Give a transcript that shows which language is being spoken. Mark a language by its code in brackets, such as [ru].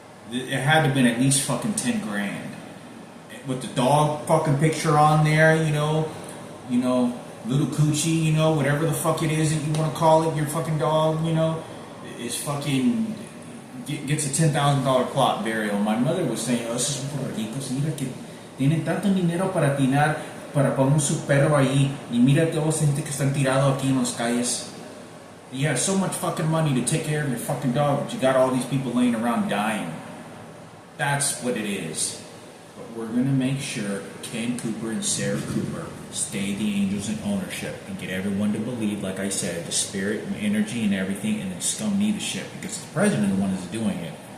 [en] It had to have been at least fucking $10,000 with the dog fucking picture on there. Little coochie, whatever the fuck it is that you want to call it, your fucking dog, is fucking gets a $10,000 plot burial. [es] My mother was saying, esos son por ricos, mira que tienen tanto dinero para tirar, para poner su perro ahí, y mira todos gente que están tirado aquí en las calles. [en] You have so much fucking money to take care of your fucking dog, but you got all these people laying around dying. That's what it is. But we're gonna make sure Ken Cooper and Sarah Cooper stay the angels in ownership and get everyone to believe, like I said, the spirit and energy and everything, and then scum me the shit because the president is the one that's doing it.